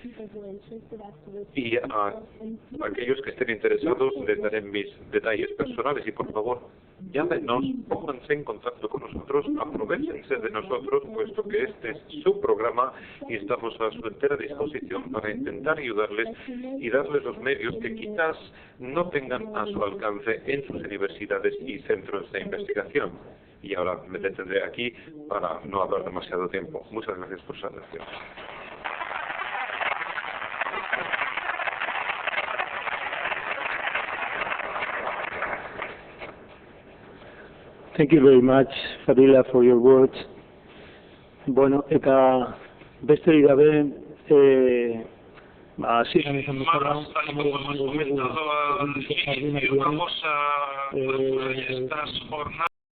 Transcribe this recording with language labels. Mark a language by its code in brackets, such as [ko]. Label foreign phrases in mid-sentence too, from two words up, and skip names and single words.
[es] Y a aquellos que estén interesados les daré mis detalles personales y por favor llámenos, pónganse en contacto con nosotros, aprovéchense de nosotros, puesto que este es su programa y estamos a su entera disposición para intentar ayudarles y darles los medios que quizás no tengan a su alcance en sus universidades y centros de investigación. Y ahora me detendré aquí para no hablar demasiado tiempo. Muchas gracias por su atención. [en] Thank you very much, Fadila, for your words. [eu] Bueno, eta beste gabe, [es] así como hemos comentado al inicio, vamos a estas jornadas.